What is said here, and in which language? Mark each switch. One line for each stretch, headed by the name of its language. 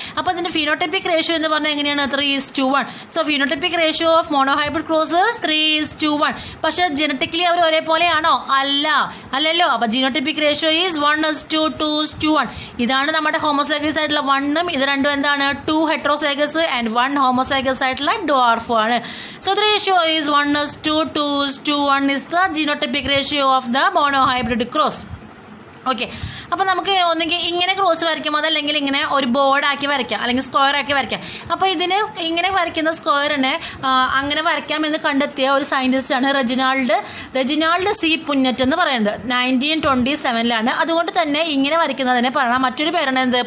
Malayalam: അപ്പൊ ഇതിന്റെ phenotypic ratio എന്ന് പറഞ്ഞാൽ എങ്ങനെയാണ്? 3:1.
English: So phenotypic ratio of monohybrid crosses 3:1.
Malayalam: പക്ഷെ ജനറ്റിക്കലി അവർ ഒരേപോലെയാണോ? അല്ലല്ലോ. അപ്പൊ
English: Genotypic ratio is 1:2:1.
Malayalam: ഇതാണ് നമ്മുടെ ഹോമോസൈഗസ് ആയിട്ടുള്ള 1ഉം ഇത് രണ്ടും എന്താണ്? 2 ഹെട്രോസൈഗസ്
English: and 1 homozygous
Malayalam: ആയിട്ടുള്ള dwarf ആണ്.
English: So the ratio is 1:2:1 is the genotypic ratio of the monohybrid cross. Okay.
Malayalam: അപ്പൊ നമുക്ക് ഒന്നെങ്കിൽ ഇങ്ങനെ ക്രോസ് വരയ്ക്കാം, അതല്ലെങ്കിൽ ഇങ്ങനെ ഒരു ബോർഡ് ആക്കി വരയ്ക്കാം, അല്ലെങ്കിൽ സ്ക്വയർ ആക്കി വരയ്ക്കാം. അപ്പൊ ഇതിന് ഇങ്ങനെ വരയ്ക്കുന്ന സ്ക്വയറിനെ അങ്ങനെ വരയ്ക്കാമെന്ന് കണ്ടെത്തിയ ഒരു സയന്റിസ്റ്റ് ആണ് റെജിനാൾഡ് സി പുന്നറ്റ് എന്ന് പറയുന്നത്. 1927 അതുകൊണ്ട് തന്നെ ഇങ്ങനെ വരയ്ക്കുന്നതിനെ പറയണം മറ്റൊരു പേരാണ് എന്ത്?